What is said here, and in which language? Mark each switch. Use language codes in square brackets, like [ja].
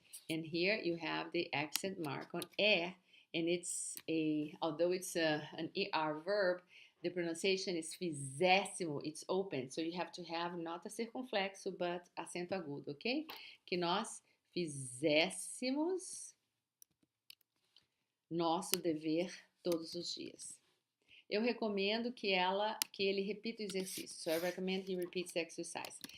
[en] And here you have the accent mark on E. And it's although it's an ER verb, the pronunciation is fizéssimo, it's open. So you have to have not a circunflexo, but acento agudo, ok? [pt] Que nós fizéssemos nosso dever todos os dias. Eu recomendo que ele repita o exercício. [en] So I recommend he repeats the exercise.